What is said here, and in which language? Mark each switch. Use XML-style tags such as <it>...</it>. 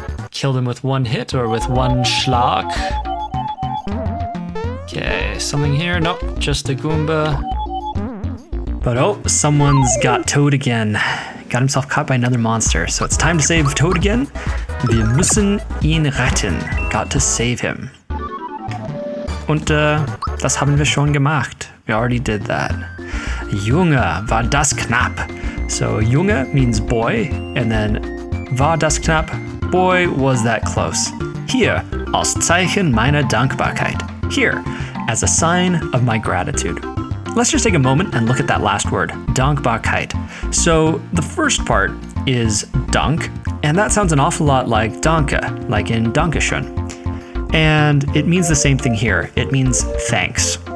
<en>Killed him with one hit or with one Schlag. Okay, something here? Nope, just a Goomba. But oh, someone's got Toad again. Got himself caught by another monster. So it's time to save Toad again.</en> <de>Wir müssen ihn retten.</de> <en>Got to save him.</en> <de>Und das haben wir schon gemacht.</de> <en>We already did that.</en> <de>Junge, war das knapp.</de> <en>So Junge means boy, and then</en> <de>war das knapp?</de> <en>Boy, was that close.</en> <de>Hier, als Zeichen meiner Dankbarkeit.</de> <en>Here, as a sign of my gratitude. Let's just take a moment and look at that last word, Dankbarkeit. So the first part is Dank, and that sounds an awful lot like Danke, like in Dankeschön. And it means the same thing here. It means thanks.</en>